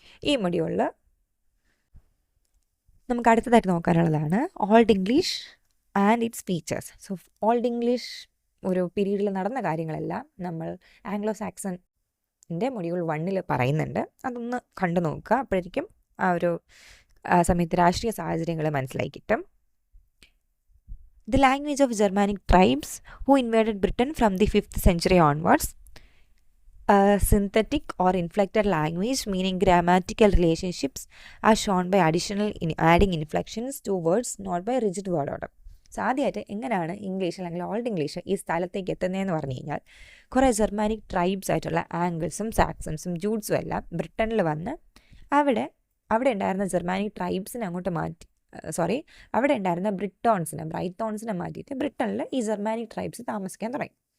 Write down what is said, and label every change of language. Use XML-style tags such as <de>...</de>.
<ml>ഈ മൊഡ്യൂളിൽ നമുക്ക് അടുത്തതായിട്ട് നോക്കാനുള്ളതാണ് old English and it's features. So old English ഒരു പീരീഡിൽ നടന്ന കാര്യങ്ങളെല്ലാം നമ്മൾ ആംഗ്ലോ സാക്സണിൻ്റെ മൊഡ്യൂൾ 1 പറയുന്നുണ്ട്. അതൊന്ന് കണ്ടു നോക്കുക. അപ്പോഴേക്കും ആ ഒരു സമയത്ത് രാഷ്ട്രീയ സാഹചര്യങ്ങൾ മനസ്സിലായി കിട്ടും.</ml> <en>The language of Germanic tribes who invaded Britain from the 5th century onwards. A synthetic or inflected language meaning grammatical relationships are shown by adding inflections to words, not by rigid word order.</en> <ml>So ആദ്യമായിട്ട് എങ്ങനെയാണ് English അല്ലെങ്കിൽ old English ഈ സ്ഥലത്തേക്ക് എത്തുന്നതെന്ന് പറഞ്ഞു കഴിഞ്ഞാൽ, കുറേ Germanic tribes ആയിട്ടുള്ള ആംഗിൾസും സാക്സൺസും ജൂഡ്സും എല്ലാം ബ്രിട്ടനിൽ വന്ന് അവിടെ ഉണ്ടായിരുന്ന ജർമാനിക് ട്രൈബ്സിനെ അങ്ങോട്ട് മാറ്റി, അവിടെ ഉണ്ടായിരുന്ന ബ്രൈത്തോൺസിനെ മാറ്റിയിട്ട് ബ്രിട്ടനിൽ ഈ ജർമാനിക് ട്രൈബ്സ് താമസിക്കാൻ തുടങ്ങി.</ml>